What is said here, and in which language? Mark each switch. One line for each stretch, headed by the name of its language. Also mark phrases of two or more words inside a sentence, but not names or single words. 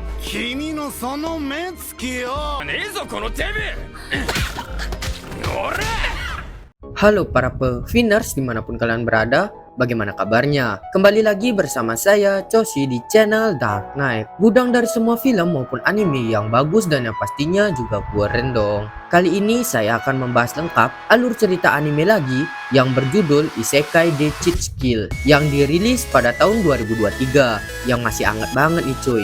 Japanese: 君のその目つきよ。ねえぞこのデブおら
Indonesian: Halo para peviners dimanapun kalian berada, bagaimana kabarnya? Kembali lagi bersama saya Choshi di channel Dark Knight. Gudang dari semua film maupun anime yang bagus dan yang pastinya juga keren dong. Kali ini saya akan membahas lengkap alur cerita anime lagi yang berjudul Isekai de Cheat Skill yang dirilis pada tahun 2023 yang masih hangat banget nih cuy.